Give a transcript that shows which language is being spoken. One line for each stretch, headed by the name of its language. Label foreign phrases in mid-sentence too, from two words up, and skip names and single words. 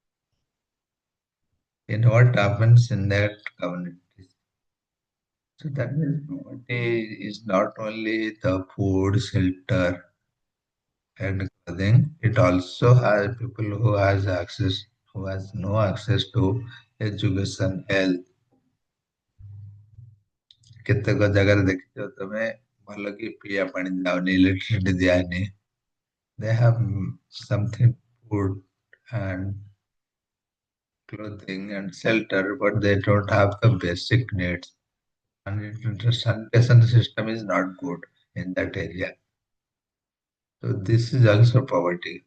English: In what happens in that community. So that means poverty is not only the food, shelter, and clothing. It also has people who has no access to education, health.
Odia: କେତେକ ଜାଗାରେ ଦେଖିଛ ତମେ ଭଲ କି ପିଇବା ପାଣି ଯାଉନି, electricity ଦିଆନି.
English: They have something food and clothing and shelter, but they don't have the basic needs. And the sanitation system is not good in that area. So this is also poverty.